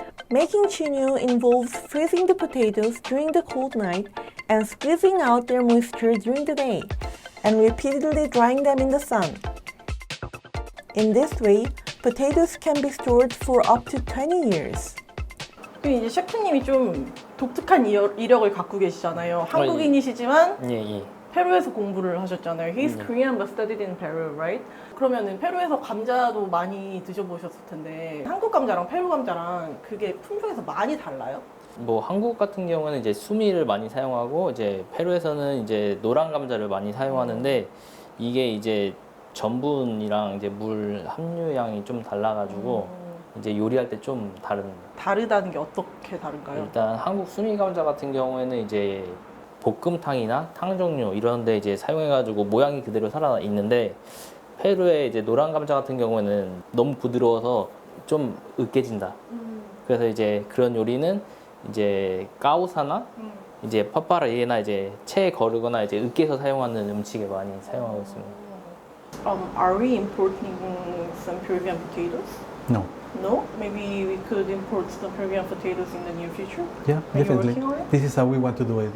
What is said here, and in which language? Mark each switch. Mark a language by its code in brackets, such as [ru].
[en] Making chino involves freezing the potatoes during the cold night and squeezing out their moisture during the day, and repeatedly drying them in the sun. In this way, potatoes can be stored for up to 20 years. [ko] 이제 셰프님이 좀 독특한 이력을 갖고 계시잖아요. 한국인이시지만 예. 페루에서 공부를 하셨잖아요. [en] He's Korean but studied in Peru, right? [ko] 그러면은 페루에서 감자도 많이 드셔보셨을 텐데 한국 감자랑 페루 감자랑 그게 품종에서 많이 달라요? 뭐 한국 같은 경우는 이제 수미를 많이 사용하고 이제 페루에서는 이제 노란 감자를 많이 사용하는데 이게 이제 전분이랑 이제 물 함유량이 좀 달라가지고 이제 요리할 때 좀 다릅니다. 다르다는 게 어떻게 다른가요? 일단 한국 수미 감자 같은 경우에는 이제 볶음탕이나 탕 종류 이런 데 이제 사용해가지고 모양이 그대로 살아 있는데 페루의 이제 노란 감자 같은 경우에는 너무 부드러워서 좀 으깨진다. 그래서 이제 그런 요리는 이제 까우사나 이제 파파라이에나 이제 채에 거르거나 이제 으깨서 사용하는 음식에 많이 사용하고 있습니다. [en] Are we importing some Peruvian potatoes? No. No? Maybe we could import some Peruvian potatoes in the near future? Yeah, Are you definitely. working on it? This is how we want to do it.